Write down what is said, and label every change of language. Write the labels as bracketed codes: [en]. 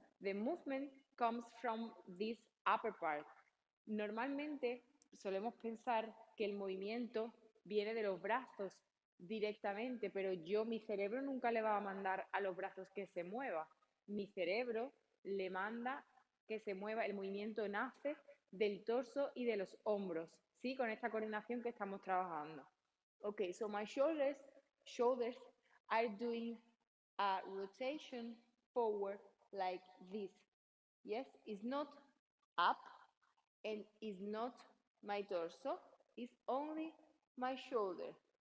[en] The movement comes from this upper part. [es] Normalmente solemos pensar que el movimiento viene de los brazos directamente, pero mi cerebro nunca le va a mandar a los brazos que se mueva. Mi cerebro le manda que se mueva, el movimiento nace del torso y de los hombros, ¿sí? Con esta coordinación que estamos trabajando. [en] Okay, so my shoulders are doing a rotation forward like this. Yes, it's not up and it's not my torso, it's only my shoulder.